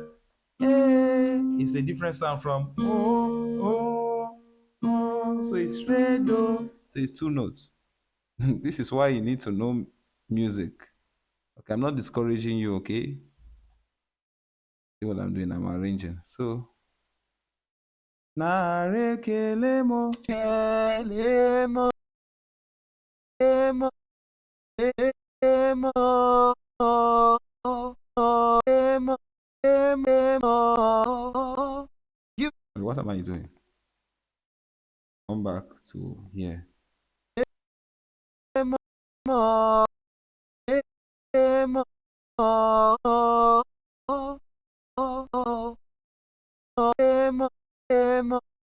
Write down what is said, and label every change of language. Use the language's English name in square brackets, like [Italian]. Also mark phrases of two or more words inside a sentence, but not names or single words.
[English] It's a different sound from so it's re do. So it's two notes. This is why you need to know music. Okay, I'm not discouraging you. Okay, see what I'm doing? I'm arranging. So na re ke le mo. mo, mo, mo, mo. You And what am I doing? Come back to here. mo, mo, mo, mo,